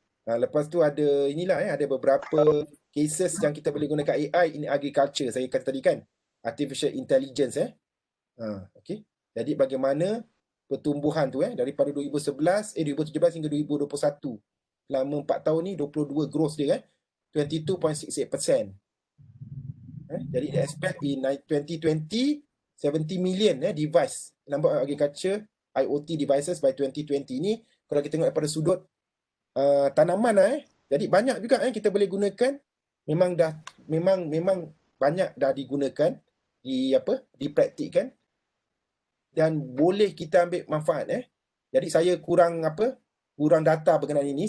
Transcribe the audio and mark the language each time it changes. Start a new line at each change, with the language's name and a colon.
Malay: Lepas tu ada inilah, ada beberapa cases yang kita boleh gunakan AI in agriculture. Saya kata tadi kan, artificial intelligence. Okey. Jadi bagaimana pertumbuhan tu daripada 2017 hingga 2021. Selama 4 tahun ni 22 growth dia 22.68%. Jadi dia
English: expect in 2020 70 million device, number of agriculture IoT devices by 2020.
Malay: Ni kalau kita tengok daripada sudut tanaman jadi banyak juga kita boleh gunakan. Memang banyak dah digunakan, dipraktikkan, dan boleh kita ambil manfaat. Jadi saya kurang data berkenaan ini.